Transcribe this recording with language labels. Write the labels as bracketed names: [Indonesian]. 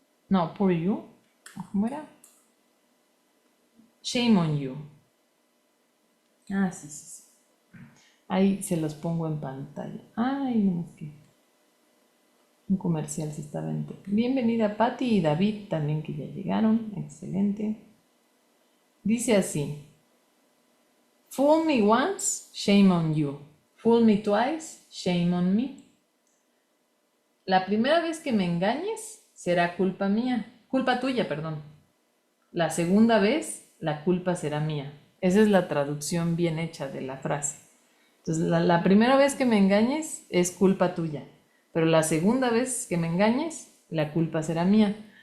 [English] No, poor you. [Spanish] ¿Cómo era? [English] Shame on you. [Spanish] Ah, sí, sí, sí. Ahí se los pongo en pantalla. Ay, no, es que un comercial se está vendiendo. Bienvenida Patti y David también que ya llegaron. Excelente. Dice así. [English] Fool me once, shame on you. Fool me twice, shame on me. [Spanish] La primera vez que me engañes será culpa mía. Culpa tuya, perdón. La segunda vez, la culpa será mía. Esa es la traducción bien hecha de la frase. Entonces, la primera vez que me engañes es culpa tuya, pero la segunda vez que me engañes, la culpa será mía.